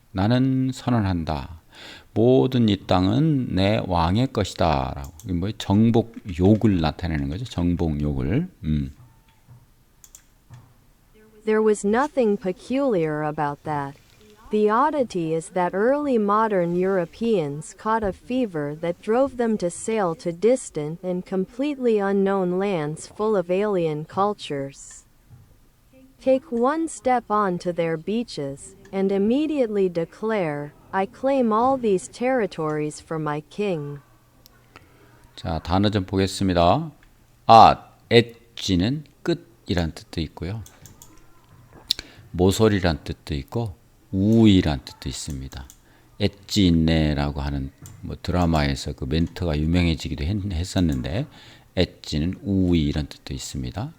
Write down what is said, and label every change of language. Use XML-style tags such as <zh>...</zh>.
<ko>나는 선언한다. 모든 이 땅은 내 왕의 것이다. 라고. 뭐 정복욕을 나타내는 거죠. 정복욕을.</ko> <en>There was nothing peculiar about that. The oddity is that early modern Europeans caught a fever that drove them to sail to distant and completely unknown lands full of alien cultures. Take one step onto their beaches, and immediately declare, I claim all these territories for my king.</en> <ko>자, 단어 좀 보겠습니다. 엣지는 끝이란 뜻도 있고요. 모서리란 뜻도 있고 우위란 뜻도 있습니다. 엣지 있네라고 하는 드라마에서 그 멘트가 유명해지기도 했었는데 엣지는 우위 이런 뜻도 있습니다.</ko>